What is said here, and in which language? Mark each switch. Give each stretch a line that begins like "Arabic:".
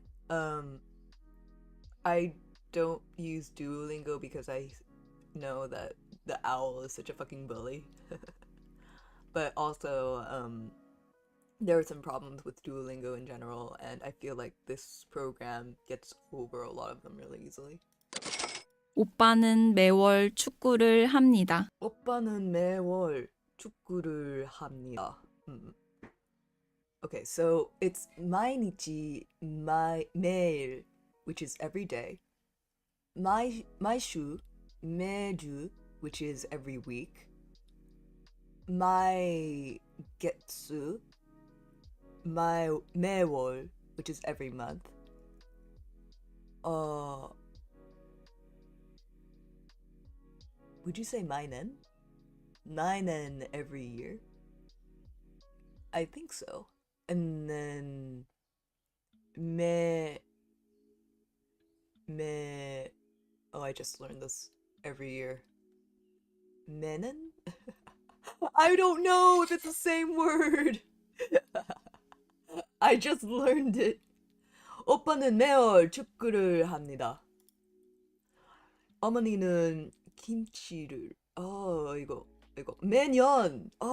English: I don't use Duolingo because I know that the owl is such a fucking bully. But also, there are some problems with Duolingo in general, and I feel like this program gets over a lot of them really easily.
Korean: 오빠는 매월 축구를 합니다. 오빠는 매월 축구를 합니다.
English: Okay, so it's 마이니치, 매일, which is every day. 마이슈, 매주, which is every week. 마이get수, 매월, which is every month. Would you say 마이넨? 마이넨 every year? I think so. And then I just learned this every year.
Korean: 매는?
English: I don't know if it's the same word. I just learned it.
Korean: 오빠는 매월 축구를 합니다. 어머니는 김치를 이거 매년.